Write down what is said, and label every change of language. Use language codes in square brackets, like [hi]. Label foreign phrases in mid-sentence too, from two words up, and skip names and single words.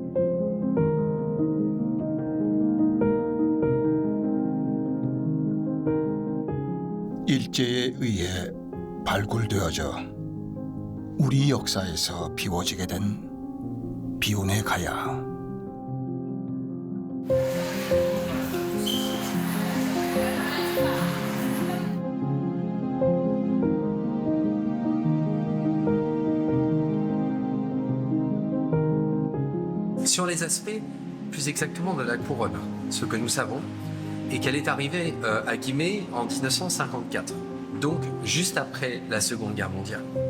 [ko] 일제에 의해 발굴되어져 우리 역사에서 비워지게 된 비운의 가야. [fr] Sur les aspects, plus exactement de la couronne, ce que nous savons est qu'elle est arrivée à Guimet en 1954, donc juste après la Seconde Guerre mondiale.